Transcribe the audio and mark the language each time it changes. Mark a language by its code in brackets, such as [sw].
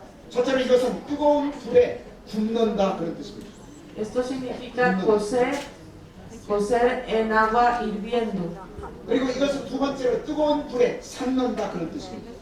[ko] 첫째로 이것은 뜨거운 불에 굽는다 그런 뜻입니다. [es] Esto significa cocer en agua hirviendo. [ko] 그리고 이것은 두 번째로 뜨거운 불에 삶는다 그런 뜻입니다.